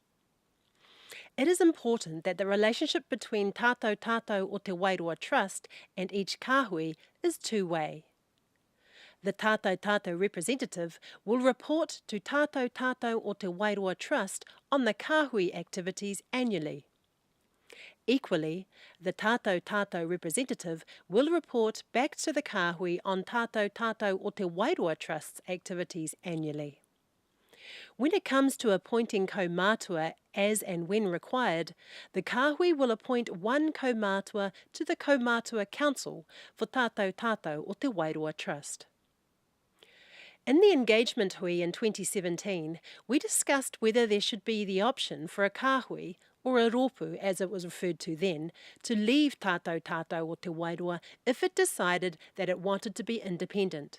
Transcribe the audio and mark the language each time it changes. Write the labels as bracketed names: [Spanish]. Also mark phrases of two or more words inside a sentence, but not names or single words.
[English] It is important that the relationship between tātou o Te Wairoa Trust and each kāhui is two-way. The tātou representative will report to tātou o Te Wairoa Trust on the kāhui activities annually. Equally, the tātou representative will report back to the kāhui on tātou o Te Wairoa Trust's activities annually. When it comes to appointing kaumātua as and when required, the kāhui will appoint one kaumātua to the Kaumātua Council for tātou o Te Wairoa Trust. In the engagement hui in 2017, we discussed whether there should be the option for a kāhui, or a rōpū as it was referred to then, to leave tātou o Te Wairoa if it decided that it wanted to be independent.